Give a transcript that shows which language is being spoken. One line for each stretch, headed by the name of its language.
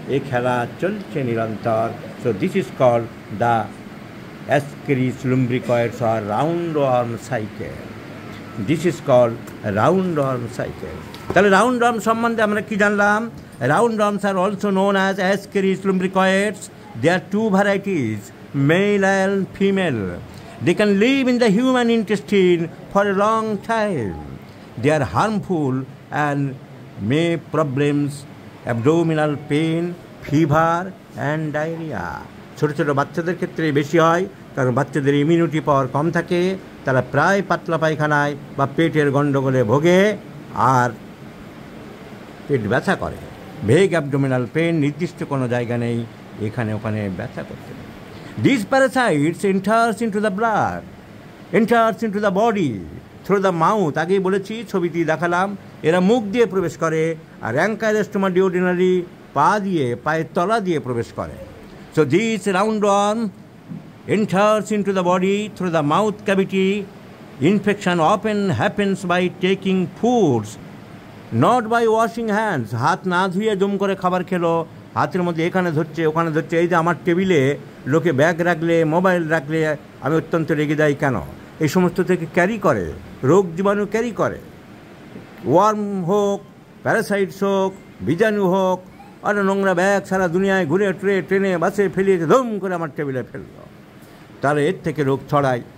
Bangla: এই খেলা চলছে নিরন্তর।
English: So this is called the ascaris lumbricoides আর roundworm cycle. This is called roundworm cycle.
Bangla: তাহলে রাউন্ড ওয়ার্ম সম্বন্ধে আমরা কি জানলাম?
English: Roundworms are also known as ascaris lumbricoides. There are two varieties, male and female. They can live in the human intestine for a long time. They are harmful and may problems, abdominal pain, fever and diarrhea.
Bangla: ছোটো ছোটো বাচ্চাদের ক্ষেত্রে বেশি হয়, কারণ বাচ্চাদের immunity power কম থাকে, তারা প্রায় পাতলা পায়খানায় বা পেটের গণ্ডগোলে ভোগে আর পেট ব্যথা করে।
English: vague abdominal pain,
Bangla: নির্দিষ্ট কোনো জায়গা নেই, এখানে ওখানে ব্যথা করতে।
English: These parasites enters into the blood, enters into the body through the mouth.
Bangla: আগেই বলেছি, ছবিটি দেখালাম, এরা মুখ দিয়ে প্রবেশ করে আর অ্যাঙ্কাইলোস্টোমা ডিওডিনালি পা দিয়ে, পায়ের তলা দিয়ে প্রবেশ করে।
English: So this roundworm enters into the body through the mouth cavity. Infection often happens by taking foods, not by washing hands.
Bangla: হাত না ধুয়ে দম করে খাবার খেলো, হাতের মধ্যে এখানে ধরছে ওখানে ধরছে। এই যে আমার টেবিলে লোকে ব্যাগ রাখলে, মোবাইল রাখলে আমি অত্যন্ত রেগে যাই, কেন? এই সমস্ত থেকে ক্যারি করে, রোগ জীবাণু ক্যারি করে। ওয়ার্ম হোক, প্যারাসাইটস হোক, বীজাণু হোক, আর নোংরা ব্যাগ সারা দুনিয়ায় ঘুরে ট্রেনে বাসে ফেলিয়েছে, দম করে আমার টেবিলে ফেললো, তাহলে এর থেকে রোগ ছড়ায়।